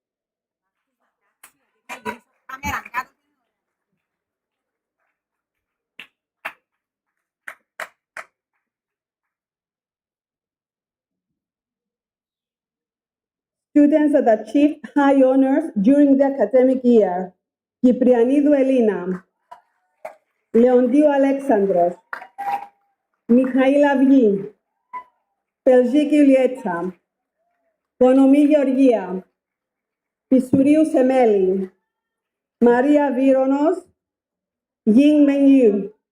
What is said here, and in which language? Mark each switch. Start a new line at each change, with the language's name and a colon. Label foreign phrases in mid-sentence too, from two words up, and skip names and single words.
English: Students that achieved high honors during the academic year. Kyprianidou Elena, Leondiou Alexandros, Michail Avyii, Pelziki Ulietsa, Bonomi Georgia, Pisuriou Semeli, Maria Vironos, Ying Mengyu.